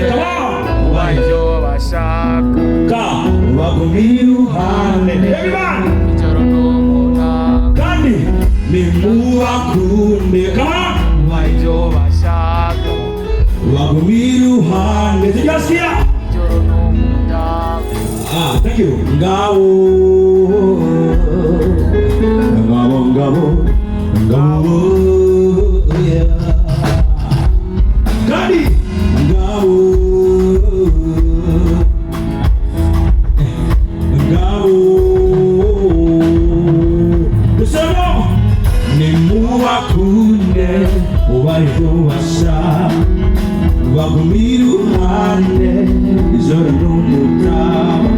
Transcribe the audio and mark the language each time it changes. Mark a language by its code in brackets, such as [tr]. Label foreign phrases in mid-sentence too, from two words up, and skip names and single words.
[rn] ubaryo bashaka bagumira iruhande ijoro n'umutaga kandi nimubakunde ubaryo bashaka bagumira iruhande tujyasiya ijoro n'umutaga. [en] Thank you. [rn] Ngabo yeah. Gadi ngabo Usano nimubakunde ubaryo bashaka bagumira iruhande ijoro n'umutaga.